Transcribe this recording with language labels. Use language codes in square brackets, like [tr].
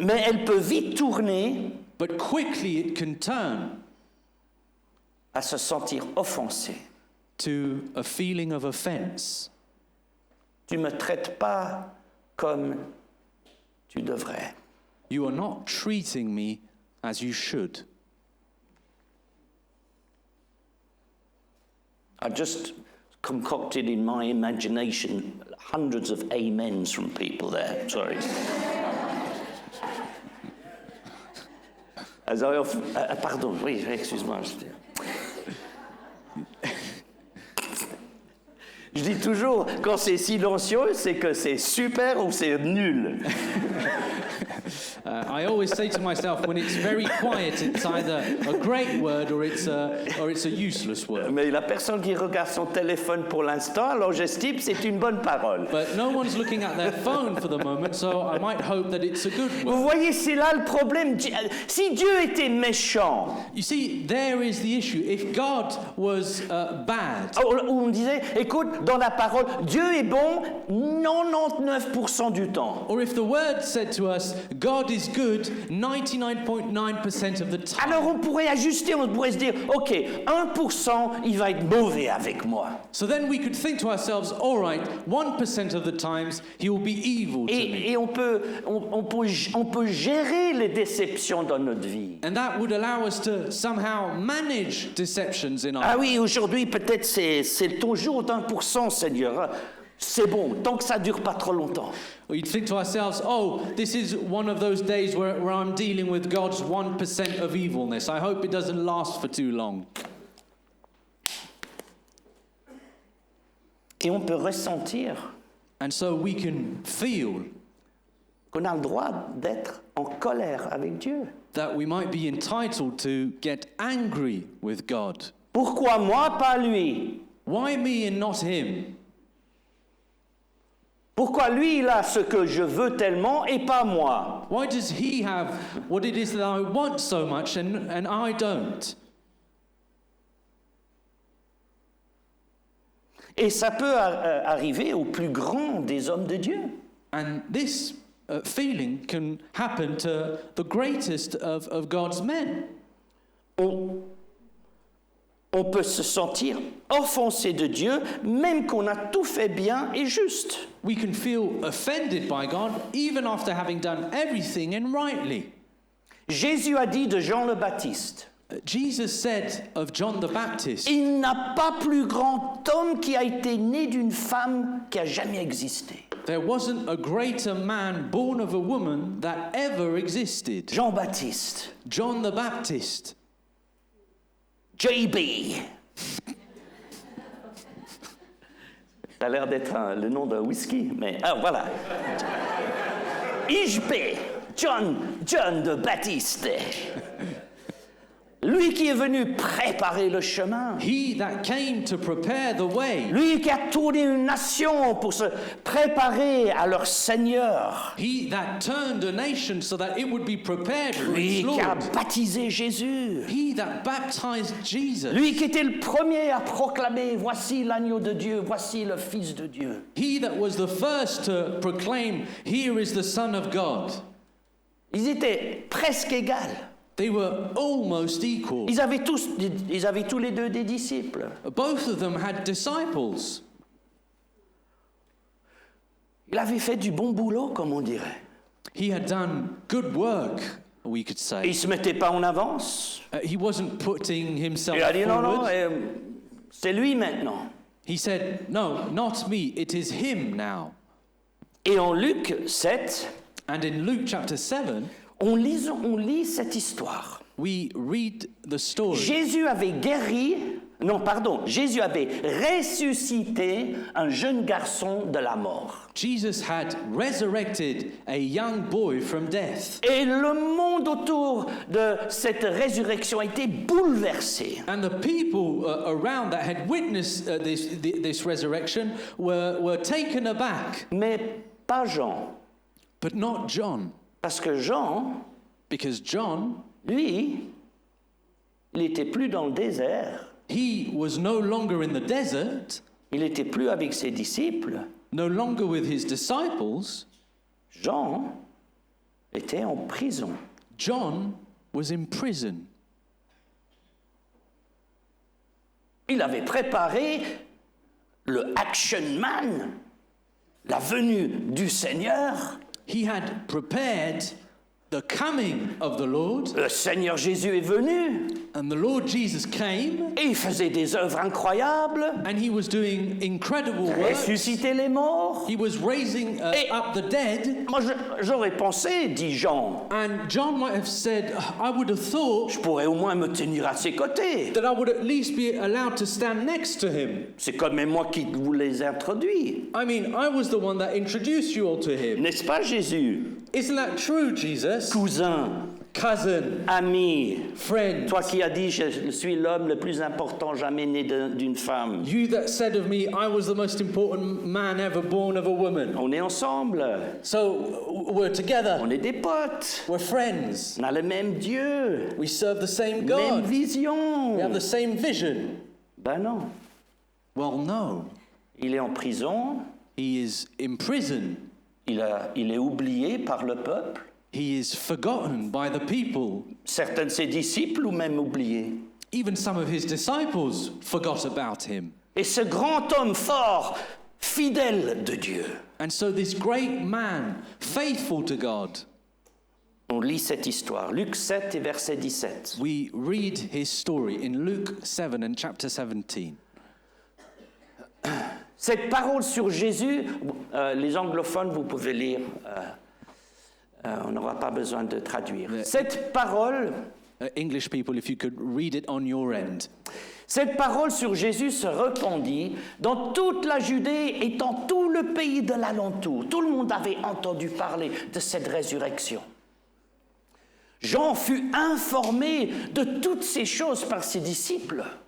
[fr] Mais elle peut vite tourner [en] but quickly it can turn [fr] à se sentir offensé. [en] to a feeling of offense. [fr] Tu me traites pas comme tu devrais. [en] You are not treating me as you should. I just concocted in my imagination hundreds of amens from people there. Sorry. As I often, pardon, [fr] oui, excuse-moi. Je dis toujours, quand c'est silencieux, c'est que c'est super ou c'est nul. [en] I always say to myself, when it's very quiet, it's either a great word or it's a useless word. [fr] Mais la personne qui regarde son téléphone pour l'instant, alors j'estime c'est une bonne parole. [en] But no one's looking at their phone for the moment, so I might hope that it's a good [fr] Vous [en] word. [fr] voyez, c'est là le problème. Si Dieu était méchant, [en] You see, there is the issue. If God was bad, [fr] on disait, écoute, dans la parole, Dieu est bon 99% du temps. [en] or if the word said to us, God is good 99.9% of the time, [fr] Alors on pourrait ajuster, on pourrait se dire, ok, 1%, il va être mauvais avec moi. [en] so then we could think to ourselves, all right, 1% of the times he will be evil to me. [fr] Et on peut gérer les déceptions dans notre vie. [en] And that would allow us to somehow manage deceptions in our [fr] Ah oui, aujourd'hui, peut-être c'est ton jour d'1%, Seigneur. C'est bon, tant que ça dure pas trop longtemps. [en] Or you'd think to ourselves, oh, this is one of those days where I'm dealing with God's 1% of evilness. I hope it doesn't last for too long. [fr] Et on peut ressentir [en] And so we can feel [fr] qu'on a le droit d'être en colère avec Dieu. [en] that we might be entitled to get angry with God. [fr] Pourquoi moi, pas lui? [en] Why me and not him? [fr] Pourquoi lui, il a ce que je veux tellement et pas moi? [en] Why does he have what it is that I want so much and I don't? [fr] Et ça peut arriver au plus grand des hommes de Dieu. [en] And this feeling can happen to the greatest of God's men. [fr] On peut se sentir offensé de Dieu, même qu'on a tout fait bien et juste. [en] We can feel offended by God even after having done everything and rightly. [fr] Jésus a dit de Jean le Baptiste, [en] Jesus said of John the Baptist, [fr] il n'a pas plus grand homme qui a été né d'une femme qui a jamais existé. [en] there wasn't a greater man born of a woman that ever existed. [fr] Jean-Baptiste, [en] John the Baptist. JB. [fr] Ça a l'air d'être le nom d'un whisky, mais voilà. IJB, John de Baptiste. Lui qui est venu préparer le chemin. [en] He that came to prepare the way. [fr] Lui qui a tourné une nation pour se préparer à leur Seigneur. [en] He that turned a nation so that it would be prepared for [fr] Lui [en] its [fr] qui a [en] Lord. [fr] baptisé Jésus. [en] He that baptized Jesus. [fr] Lui qui était le premier à proclamer, voici l'agneau de Dieu, voici le Fils de Dieu. [en] He that was the first to proclaim, here is the Son of God. [fr] Ils étaient presque égaux. [en] They were almost equal. [fr] Ils avaient tous les deux des disciples. [en] Both of them had disciples. [fr] Il avait fait du bon boulot, comme on dirait. [en] He had done good work, we could [fr] Et [en] say. [fr] il ne se mettait pas en avance. [en] He wasn't putting himself [fr] Il a dit non, [en] forward. [fr] c'est lui maintenant. [en] He said, no, not me, it is him now. [fr] Et en Luc 7, [en] And in Luke chapter 7, [fr] on lit cette histoire. [en] we read the story. [fr] Jésus avait guéri Non, pardon, Jésus avait ressuscité un jeune garçon de la mort. [en] Jesus had resurrected a young boy from death. [fr] Et le monde autour de cette résurrection a été bouleversé. [en] And the people around that had witnessed this resurrection were taken aback. [fr] Mais pas Jean. [en] But not John. [fr] Parce que Jean, [en] Because John, [fr] lui, il n'était plus dans le désert. [en] he was no longer in the desert, [fr] Il n'était plus avec ses disciples. [en] no longer with his disciples. [fr] Jean était en prison. [en] John was in prison. [fr] Il avait préparé le Action Man, la venue du Seigneur. [en] He had prepared the coming of the Lord, [fr] Le Seigneur Jésus est venu [en] and the Lord Jesus came, [fr] et il faisait des œuvres incroyables, [en] and he was doing incredible works. [fr] ressuscitait les morts. [en] He was raising up the dead. [fr] Moi, j'aurais pensé, dit Jean, [en] And John might have said, I would have thought [fr] je pourrais au moins me tenir à ses côtés. [en] that I would at least be allowed to stand next to him. [fr] C'est quand même moi qui vous les introduis. [en] I mean, I was the one that introduced you all to him. [fr] N'est-ce pas, Jésus? [en] Isn't that true, Jesus? [fr] Cousin, [en] Cousin, [fr] ami, [en] friend, [fr] toi qui as dit je suis l'homme le plus important jamais né d'une femme. [en] you that said of me, I was the most important man ever born of a woman. [fr] On est ensemble, [en] So we're together. [fr] on est des potes, [en] We're friends. [fr] on a le même Dieu, [en] We serve the same [fr] même [en] God. [fr] vision. [en] We have the same vision. [fr] Ben non, [en] Well, no. [fr] il est en prison, [en] He is in prison. [fr] il est oublié par le peuple, [en] He is forgotten by the people. [fr] certains de ses disciples ou même oubliés. [en] Even some of his disciples forgot about him. [fr] Et ce grand homme fort, fidèle de Dieu, [en] And so this great man, faithful to God, [fr] on lit cette histoire, Luc 7 et verset 17. [en] we read his story in Luke 7 and chapter 17. [fr] Cette parole sur Jésus, les anglophones, vous pouvez lire, on n'aura pas besoin de traduire. Cette parole [en] English people, if you could read it on your end. [fr] Cette parole sur Jésus se répandit dans toute la Judée et dans tout le pays de l'alentour. Tout le monde avait entendu parler de cette résurrection. Jean fut informé de toutes ces choses par ses disciples.